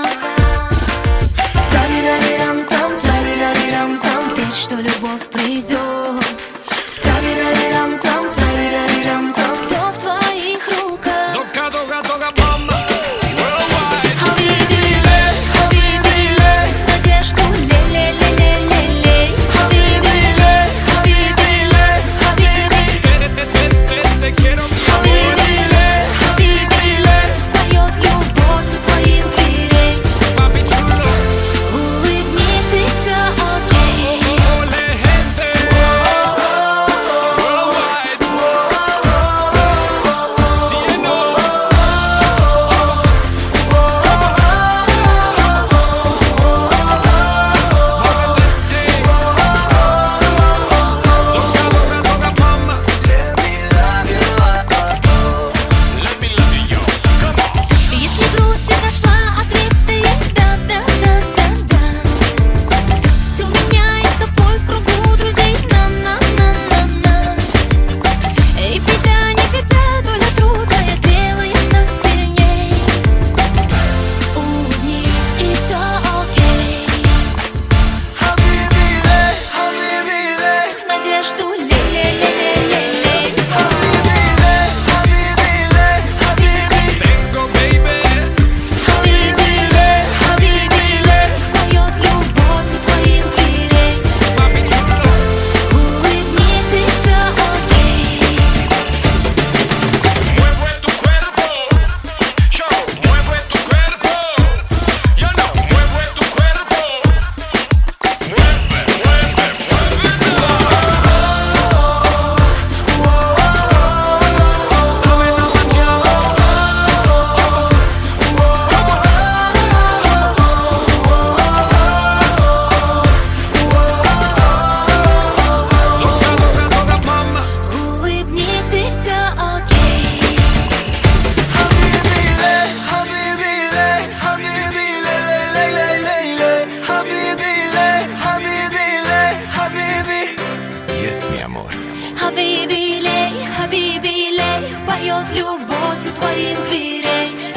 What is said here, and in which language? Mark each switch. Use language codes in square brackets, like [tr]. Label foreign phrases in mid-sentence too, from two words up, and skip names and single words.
[ru] Тарирарирам-там, тарирарирам-там, верь, что любовь придет. Тарирарирам-там, тарирарирам-там, все в твоих руках. Дога, дога, дога, мама. Worldwide. [ar] حبيبي لي, [ru] надежду лей. [ar] حبيبي لي, [es] Te quiero, mi amor. [ar] حبيبي لي, [ru] поет любовь у твоих дверей. [es] Papi chulo. [ru] Улыбнись и все окей. [es] Ole, gente. Worldwide. Cielo. Dога, dога, dога, mama. [en] Let me love you, oh, oh. Let me love you, yo. Come on. [ru] Если грусть изошла, ответ стоит да. Все меняется, бой в кругу друзей. На. Эй, беда, не беда, доля трудная делает нас сильней. Улыбнись и все окей. [ar] حبيبي لي، حبيبي لي. [ru] Надежду лей. [ar] حبيبي لي، حبيبي لي, habibi. [es] Tengo, [en] baby. [ar] حبيبي لي, [ru] Поет любовь у твоих дверей. [es] Papi chulo. [ru] Улыбнись и все окей. [es] Mueve tu cuerpo, yo, mueve tu cuerpo, yo no, mueve tu cuerpo, mueve. Sabe la mañana, dога, mama. [ru] Улыбнись и все окей. [ar] حبيبي لي، حبيبي لي، حبيبي لي، لي، لي، لي، لي، لي. حبيبي لي، حبيبي لي, habibi. [en] Yes, [es] mi amor. [ar] حبيبي لي, [ru] поет любовь у твоих дверей.